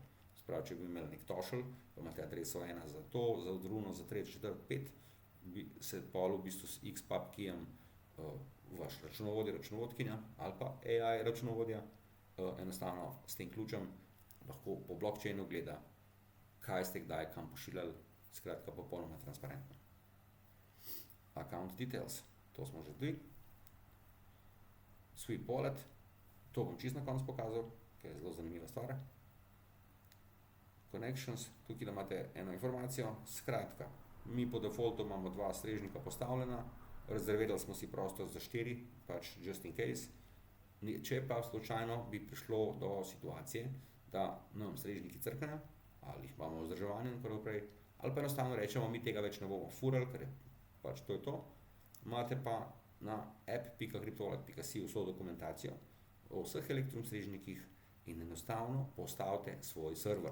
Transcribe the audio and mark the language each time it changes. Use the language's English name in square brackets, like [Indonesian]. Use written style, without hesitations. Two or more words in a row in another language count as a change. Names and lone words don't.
[Slovenian] Sprav, če bi imeli nek tošelj, pa imate adreso 1 za to, za drugo, za 3, 4, 5, se pol v bistvu s XPub keyem vaš računovodja, računovodkinja ali pa AI računovodja enostavno s tem ključem lahko po blockchainu gleda, kaj ste kdaj kam pošiljali, skratka popolnoma transparentno. [English] Account details, [Slovenian] to smo že dali. [English] Sweep wallet, [Slovenian] to bom čisto na konec pokazal, ker je zelo zanimiva stvar. Connections, tukaj da imate eno informacijo, skratka, mi po defaultu imamo 2 strežnika postavljena, rezervirali smo si prostor za 4, pač [English] just in case. [Slovenian] Če pa slučajno bi prišlo do situacije, da nam strežniki crknejo, ali jih imamo vzdrževanje in naprej, ali pa enostavno rečemo, mi tega več ne bomo furali, ker je pač to je to, imate pa na app.cryptowallet.si vso dokumentacijo o vseh Electrum strežnikih in enostavno postavite svoj server.